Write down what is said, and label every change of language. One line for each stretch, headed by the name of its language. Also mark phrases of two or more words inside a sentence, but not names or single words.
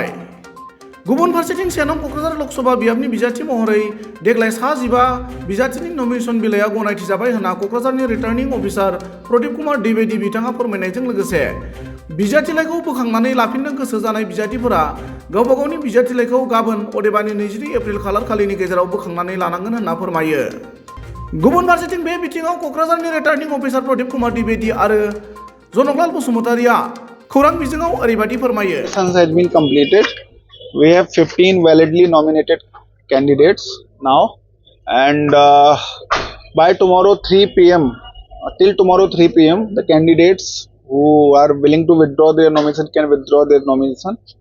Bodo: गुबुन फारसेथिं सेनं क'क्राझार लकसभा बियाबनि बिजाथि महरै देग्लाय 15 बिजाथिनि नमिनेशन बिलाइया गनायथि जाबाय होनना क'क्राझारनि
English: returning officer
Bodo: प्रदीप कुमार द्विवेदी बिथाङा फोरमायनायजों लोगोसे बिजाथिलाइखौ बोखांनानै लाफिननो गोसो जानाय बिजाथिफोरा गावबा गावनि बिजाथिलाइखौ गाबोन अदेबानि 22 एप्रिल खालारखालिनि गेजेराव बोखांनानै लानांगोन होनना फोरमायो। गुबुन फारसेथिं बे बिथिङाव क'क्राझारनि
English: returning officer
Bodo: प्रदीप कुमार द्विवेदी आरो जनकलाल बसुमतारिया खौरां बिजोङाव ओरैबायदि फोरमायो।
English: Has been completed. We have 15 validly nominated candidates now, and by tomorrow 3 p.m. Till tomorrow 3 p.m. the candidates who are willing to withdraw their nomination can withdraw their nomination.